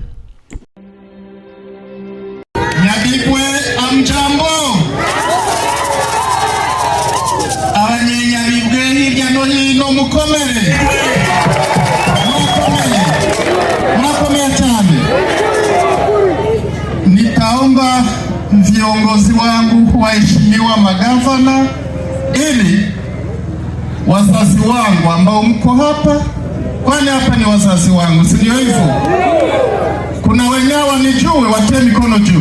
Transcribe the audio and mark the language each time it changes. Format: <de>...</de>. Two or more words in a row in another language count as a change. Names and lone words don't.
<rw>Nyabibwe amjambo, abanyanyabibwe hirya no hino mukomere, mwakomeye cyane.</rw> <sw>Nitaomba viongozi wangu, waheshimiwa magavana, ili wazazi wangu ambao mko hapa, kwani hapa ni wazazi wangu, si ndio hivyo? Kuna wenyewe wanijue, watie mikono juu.</sw>